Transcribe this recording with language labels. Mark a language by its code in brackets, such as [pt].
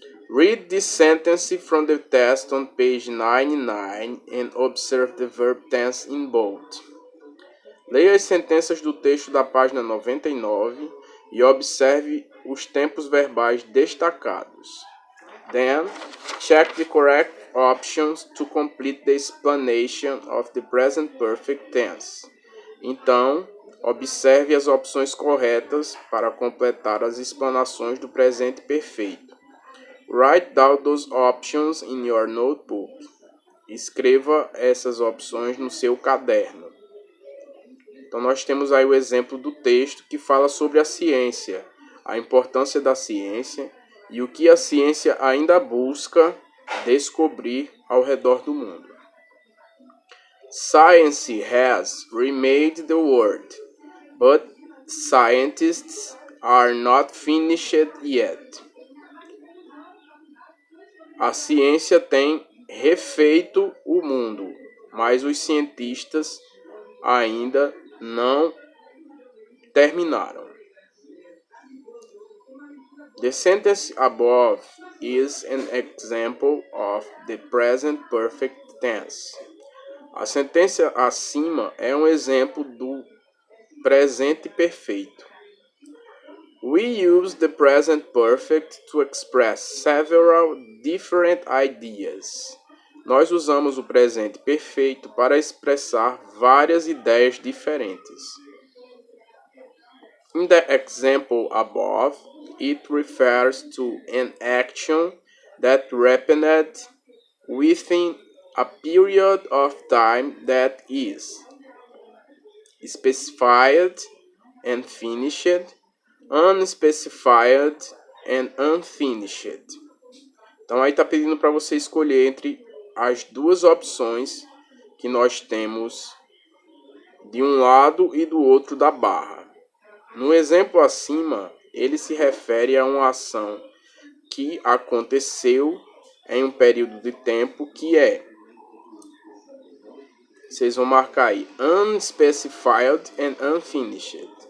[en] Read this sentence from the test on page 99 and observe the verb tense in bold. [pt] Leia as sentenças do texto da página 99 e observe os tempos verbais destacados. [en] Then, check the correct options to complete the explanation of the present perfect tense. [pt] Então, observe as opções corretas para completar as explanações do presente perfeito. [en] Write down those options in your notebook. [pt] Escreva essas opções no seu caderno. Então nós temos aí o exemplo do texto que fala sobre a ciência, a importância da ciência e o que a ciência ainda busca descobrir ao redor do mundo. [en] Science has remade the world, but scientists are not finished yet. [pt] A ciência tem refeito o mundo, mas os cientistas ainda não terminaram. [en] The sentence above is an example of the present perfect tense. [pt] A sentença acima é um exemplo do presente perfeito. [en] We use the present perfect to express several different ideas. [pt] Nós usamos o presente perfeito para expressar várias ideias diferentes. [en] In the example above, it refers to an action that happened within a period of time that is specified and finished, unspecified and unfinished. [pt] Então aí está pedindo para você escolher entre as duas opções que nós temos de um lado e do outro da barra. No exemplo acima, ele se refere a uma ação que aconteceu em um período de tempo que é, vocês vão marcar aí, [en] unspecified and unfinished.